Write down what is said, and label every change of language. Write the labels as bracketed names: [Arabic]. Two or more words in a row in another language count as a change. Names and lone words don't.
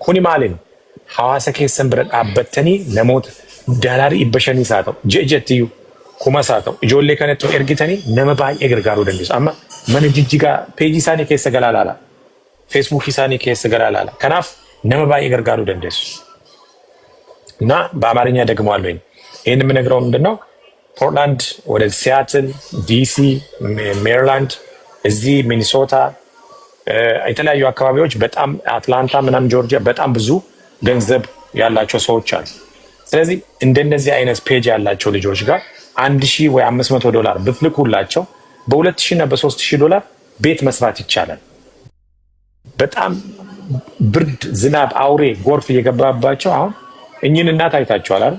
[Oromo] Kuni maaliin hawaasa keessan bira dhaabbattanii namoota daalarii 500 isaa ta'u je'jettiyyuu 1,000 isaa ta'u ijoollee kanatti ergitanii nama baay'ee gargaaruu dandeessu. Amma mana jijjigaa peejii isaanii keessa galaa ilaala, feesbuukii isaanii keessa galaa ilaala. Kanaaf nama baay'ee gargaaruu dandeessu [Amharic] እና በአማርኛ ደግመዋለሁ። ይህን የምነግረው ምንድን ነው ፖርትላንድ ወደ ሲያትል፣ ዲሲ፣ ሜሪላንድ፣ እዚህ ሚኒሶታ፣ የተለያዩ አካባቢዎች በጣም አትላንታ ምናምን ጆርጂያ በጣም ብዙ ገንዘብ ያላቸው ሰዎች አሉ። ስለዚህ እንደነዚህ አይነት ፔጅ ያላቸው ልጆች ጋር $1,000 ወይ $500 ብትልኩላቸው በ2,000 እና በ3,000 ቤት መስራት ይቻላል። በጣም ብርድ፣ ዝናብ፣ አውሬ፣ ጎርፍ እየገባባቸው አሁን እኚህን እናት አይታችኋል አይደል?